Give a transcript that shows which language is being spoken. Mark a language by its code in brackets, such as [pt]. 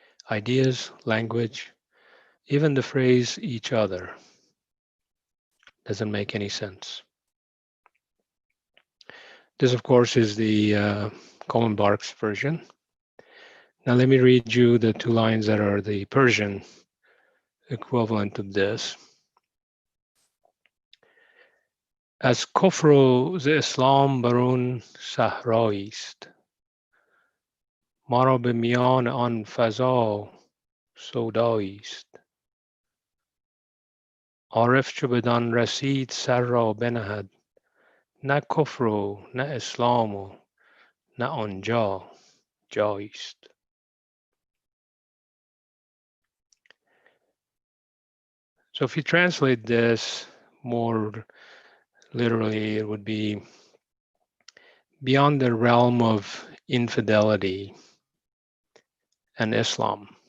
[en] Ideas, language, even the phrase each other doesn't make any sense. This, of course, is the Colin Barks version. Now let me read you the two lines that are the Persian equivalent of this. [fa] از کفر و ز اسلام برون صحرایی است، ما را به میان آن فضا سودایی است. عارف چو بدان رسید سر را بنهد، نه کفر و نه اسلام و نه آنجا جایی است. [en] So if you translate this more literally, it would be beyond the realm of infidelity and Islam.